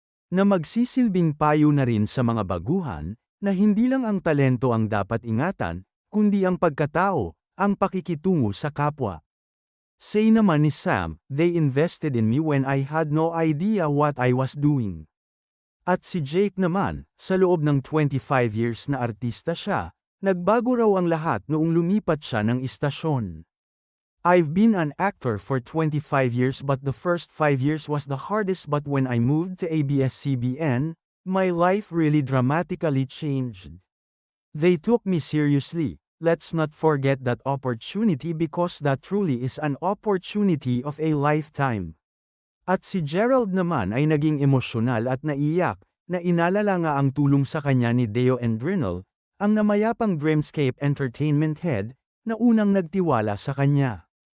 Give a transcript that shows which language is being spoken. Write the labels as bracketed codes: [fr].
[tl] Na magsisilbing payo na rin sa mga baguhan, na hindi lang ang talento ang dapat ingatan, kundi ang pagkatao, ang pakikitungo sa kapwa. Say naman ni [en] Sam, they invested in me when I had no idea what I was doing. [tl] At si Jake naman, sa loob ng 25 years na artista siya, nagbago raw ang lahat noong lumipat siya ng istasyon. [en] I've been an actor for 25 years, but the first 5 years was the hardest, but when I moved to ABS-CBN, my life really dramatically changed. They took me seriously. Let's not forget that opportunity, because that truly is an opportunity of a lifetime. [tl] At si Gerald naman ay naging emosyonal at naiyak, na inalala nga ang tulong sa kanya ni Deo Endrinel, ang namayapang Dreamscape Entertainment head, na unang nagtiwala sa kanya.